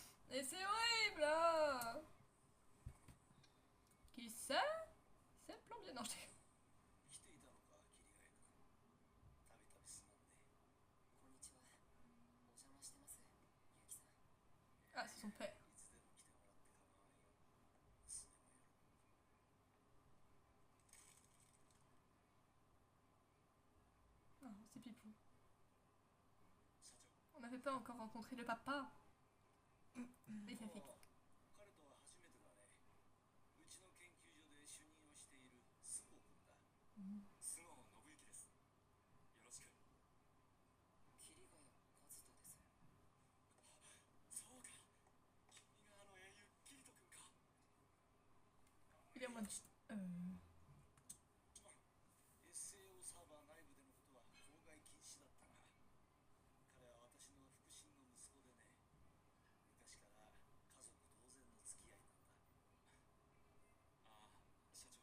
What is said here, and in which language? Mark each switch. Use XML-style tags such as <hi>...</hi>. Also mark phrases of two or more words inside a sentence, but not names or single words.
<fr>Et c'est horrible là. Qui c'est? C'est le plombier. Non, je t'ai...</fr> <ja>来ていたのか、桐ヶ谷君。たびたびすまんね。こんにちは。お邪魔してます、ゆうきさん。</ja> <fr>Ah, c'est son père.</fr> <ja>いつでも来てもらって構わんよ。娘も喜ぶ。</ja> <fr>Ah, c'est Pipou.</fr> <ja>社長。</ja> <fr>On n'avait pas encore rencontré le papa. Et ça fait...</fr> <ja>彼とは初めてだね。うちの研究所で主任をしている菅生君だ。菅生信之です。よろしく。桐ヶ谷和人です。そうか。君があの英雄キリト君か。</ja> <fr>Il est en mode...</fr> <ja>SAO サーバー内部でのことは口外禁止だったが、彼は私の腹心の息子でね。昔から家族同然の付き合いなんだ。ああ、社長。</ja>